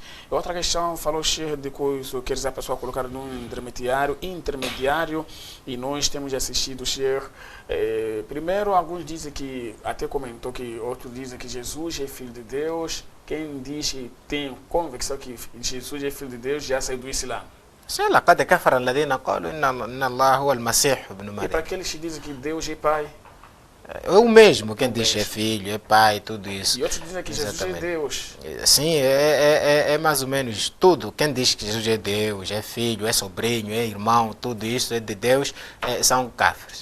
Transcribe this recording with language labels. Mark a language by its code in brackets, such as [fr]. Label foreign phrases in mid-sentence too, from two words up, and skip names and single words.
[pt] E outra questão, falou cheio de coisa, quer dizer, a pessoa colocar num intermediário, e nós temos assistido cheio. Primeiro, alguns dizem que, até comentou que outros dizem que Jesus é filho de Deus. Quem diz que tem convicção que Jesus é filho de Deus já saiu do Islã. [ar] لقد كفر الذين قالوا إن الله هو المسيح ابن مريم. [pt] E para aqueles que dizem que Deus é pai? É o mesmo, quem diz é filho, é pai, tudo isso. E outros dizem que Jesus é Deus. Sim, é mais ou menos tudo. Quem diz que Jesus é Deus, é filho, é sobrinho, é irmão, tudo isso é de Deus, são kafres.